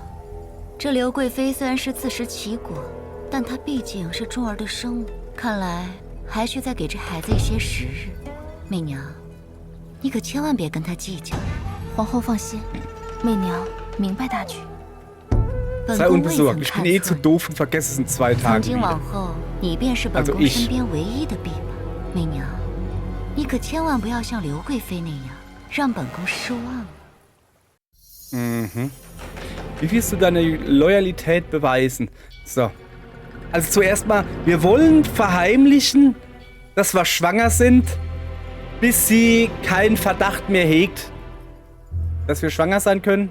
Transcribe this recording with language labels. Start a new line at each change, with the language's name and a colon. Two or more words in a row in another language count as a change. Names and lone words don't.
Chinese: 这刘贵妃虽然是自食其果，但她毕竟是钟儿的生母，看来还需再给这孩子一些时日。媚娘，你可千万别跟她计较。皇后放心，媚娘明白大局。本
German: Sei
Chinese: 宫未曾
German: unbesorgt. Ich
Chinese: 看
German: bin eh
Chinese: 错
German: zu
Chinese: 你。
German: doof und vergesse es in 2
Chinese: 从
German: Tagen
Chinese: 今往
German: wieder.
Chinese: 后，你便是本
German: Also
Chinese: 宫
German: ich
Chinese: 身边唯一的臂膀。媚娘，你可千万不要像刘贵妃那样，让本宫失望。 Mhm.
German: Wie willst du deine Loyalität beweisen? So. Also zuerst mal, wir wollen verheimlichen, dass wir schwanger sind, bis sie keinen Verdacht mehr hegt, dass wir schwanger sein können?